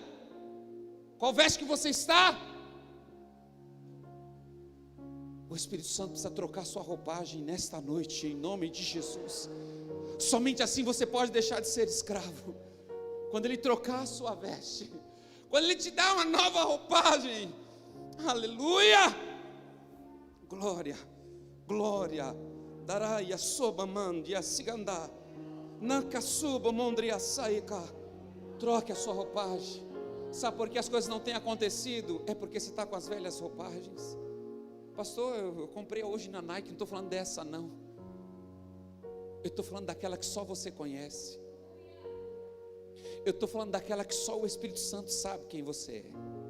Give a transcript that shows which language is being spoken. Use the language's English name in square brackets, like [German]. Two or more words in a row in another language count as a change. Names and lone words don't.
[Portuguese] Qual veste que você está? O Espírito Santo precisa trocar sua roupagem nesta noite, em nome de Jesus. Somente assim você pode deixar de ser escravo. Quando Ele trocar a sua veste, quando Ele te dá uma nova roupagem. Aleluia! Glória, glória. Daraia soba mandia siganda. Nanka suba mondria saika. Troque a sua roupagem. Sabe por que as coisas não têm acontecido? É porque você está com as velhas roupagens. Pastor, eu comprei hoje na Nike. Não estou falando dessa não. Eu estou falando daquela que só você conhece. Eu estou falando daquela que só o Espírito Santo sabe quem você é.